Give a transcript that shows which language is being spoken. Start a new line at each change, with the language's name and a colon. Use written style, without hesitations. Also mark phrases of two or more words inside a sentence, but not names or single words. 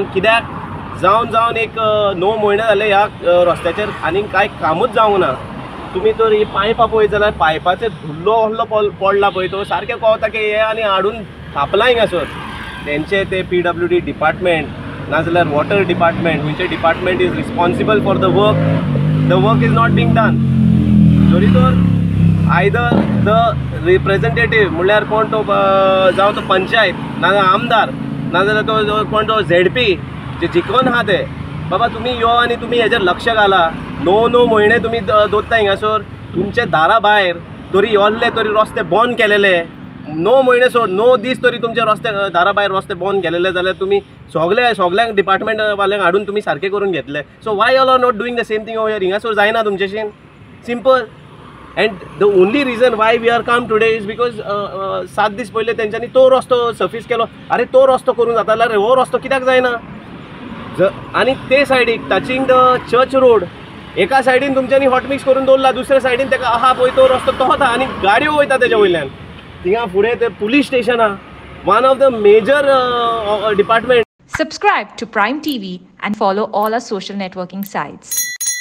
Konkani: कित्याक जावन एक 9 म्हयने जाले ह्या रस्त्याचेर आनी कांय कामूच जावंक ना. तुमी तर ही पायपां पळयत जाल्यार पायपाचेर धुल्लो व्हडलो पडला पळय तो सारकें कळटा की हे आनी हाडून थापलां हिंगासर. तेंचे ते
English: PWD department नाजाल्यार water department, खंयचे department is responsible for the work is not being done.
Konkani: जरी तर
English: either the representative
Konkani: म्हणल्यार कोण तो जावं तो पंचायत नाजाल्यार आमदार नाजाल्यार तो कोण तो ZP जे जिखोन आहा ते बाबा तुमी यो आनी तुमी हेजेर लक्ष घाला. 9 म्हयने तुमी दोत्ता हिंगासर. तुमचे दारा भायर तरी योल्ले तरी रस्ते बंद केलेले. 9 म्हयने सोड 9 दीस तरी तुमचे रस्ते दारा भायर रस्ते बंद केलेले जाल्यार तुमी सगळ्यांक डिपार्टमेंट वाल्यांक हाडून तुमी सारके करून घेतले.
English: So why all are not doing the same thing over here?
Konkani: हिंगासर जायना तुमचेशीन?
English: सिंपल. And the only reason why we are come today is because
Konkani: 7 दीस पयले तेंच्यांनी तो रस्तो सर्फीस केलो. अरे तो रस्तो करून जाता जाल्यार हो रस्तो कित्याक जायना? आनी ते सायडीक
English: touching the church road
Konkani: एका सायडीन तुमच्यांनी
English: hot mix
Konkani: करून दवरला, दुसऱ्या सायडीन तेका आहा पळय तो रस्तो तोच आहा आनी गाडयो वयता तेज्या वयल्यान. थिंगा फुडें ते
English: police station
Konkani: आहा,
English: one of the major department. Subscribe to Prime TV and follow all our social networking sites.